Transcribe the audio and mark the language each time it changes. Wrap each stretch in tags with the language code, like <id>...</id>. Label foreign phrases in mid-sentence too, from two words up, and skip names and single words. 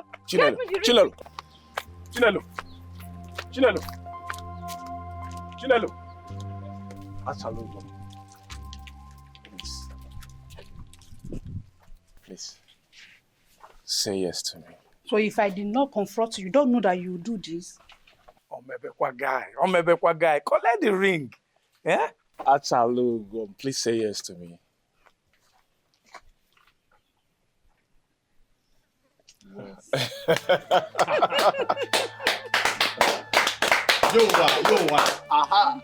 <en>Chinelo. Please. Say yes to me. So if I did not confront you, you don't know that you would do this? Omebekwa guy. Collect the ring. Yeah? Achalugo, please say yes to me. Yowa, aha.</en>